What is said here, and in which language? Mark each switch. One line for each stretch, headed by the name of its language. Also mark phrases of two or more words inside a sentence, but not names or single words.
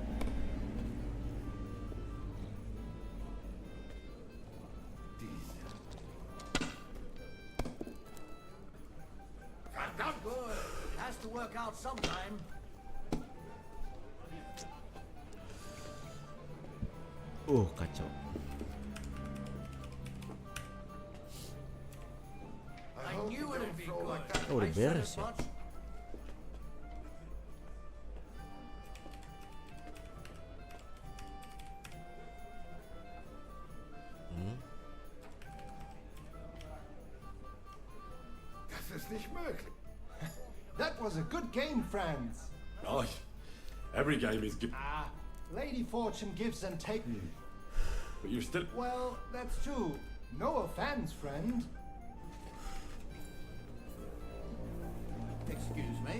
English: Good. It has to work out sometime. Kacau. I knew it'd be good.
Indonesian: Udah beres ya.
German: Das ist nicht möglich.
English: That was a good game, friends. Oh, every game is good. Lady Fortune gives and takes. But you're still... Well, that's true. No offense, friend. Excuse me?